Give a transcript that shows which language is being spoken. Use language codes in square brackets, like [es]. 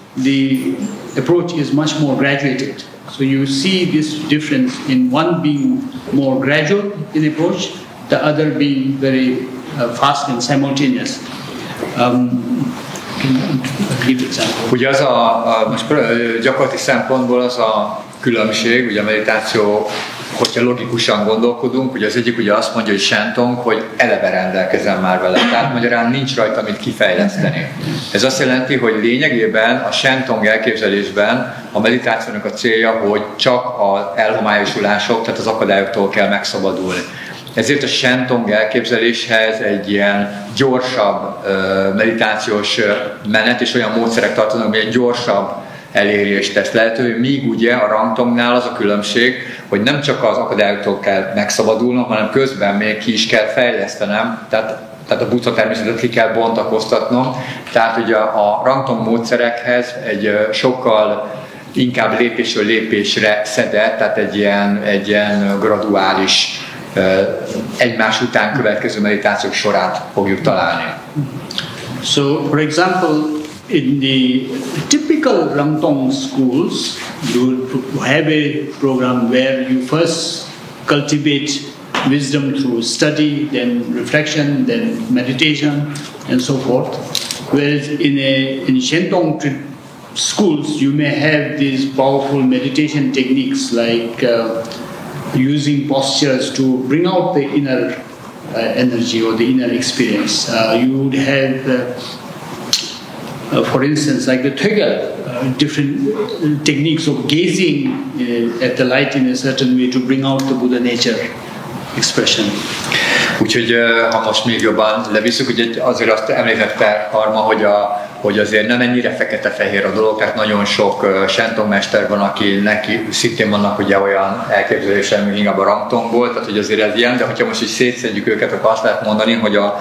[en] the approach is much more graduated. So you see this difference in one being more gradual in approach, the other being very fast and simultaneous. Give example. [hu] Ugye az most gyakorlati szempontból az a különbség, ugye a meditáció, hogyha logikusan gondolkodunk, ugye az egyik ugye azt mondja, hogy Shentong, hogy eleve rendelkezem már vele, tehát magyarán nincs rajta mit kifejleszteni. Ez azt jelenti, hogy lényegében a Shentong elképzelésben a meditációnak a célja, hogy csak az elhomályosulások, tehát az akadályoktól kell megszabadulni. Ezért a Shentong elképzeléshez egy ilyen gyorsabb meditációs menet és olyan módszerek tartanak, ami egy gyorsabb elérést tesz lehetővé, míg ugye a Rangtongnál az a különbség, hogy nem csak az akadályoktól kell megszabadulnom, hanem közben még ki is kell fejlesztenem, tehát a Buddha-természetet ki kell bontakoztatnom. Tehát ugye a Rangtong módszerekhez egy sokkal inkább lépésről lépésre szedett, tehát egy ilyen graduális, egymás után következő meditációk sorát fogjuk találni. [en] So, for example, in the typical Rangtong schools, you have a program where you first cultivate wisdom through study, then reflection, then meditation, and so forth. Whereas in Shentong schools, you may have these powerful meditation techniques like using postures to bring out the inner energy or the inner experience. You would have for instance, like the Tögal, different techniques of gazing at the light in a certain way to bring out the Buddha nature expression. [hu] Úgyhogy ha most még jobban levisszük, ugye azért azt említette Karma, hogy azért nem ennyire fekete-fehér a dolog, tehát nagyon sok Shentong mester van, aki neki szintén vannak ugye olyan elképzelések, mint inkább a Rangtongból, tehát hogy azért ez ilyen, de hogyha most is szétszedjük őket, akkor azt lehet mondani, hogy